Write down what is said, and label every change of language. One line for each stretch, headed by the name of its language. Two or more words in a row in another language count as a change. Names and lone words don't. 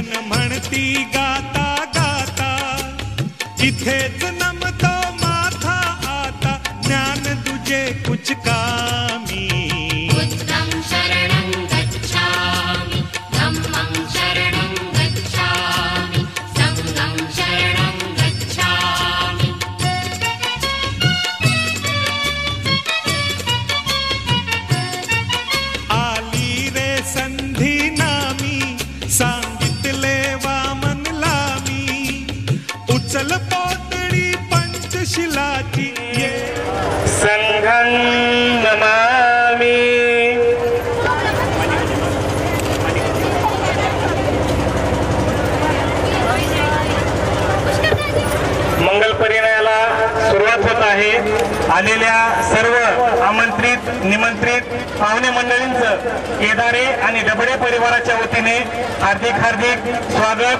Marathi: म्हणती गाता गाता, इथेच नमतो माथा आता, ज्ञान तुझे कुछ कामी.
Pali: बुद्धं शरणं गच्छामि, धम्मं शरणं गच्छामि, संघं शरणं गच्छामि.
Marathi: आली रे संधी नामी, सांगितले वामन लामी, उचल पोतडी पंचशिलाची ये.
Pali: संघं नमामि.
Marathi: मंगल परिणयाला सुरुवात होत आहे. आलेल्या सर्व आमंत्रित निमंत्रित पाहुणे मंडळींचं केदारे आणि डबडे परिवाराच्या वतीने हार्दिक हार्दिक स्वागत.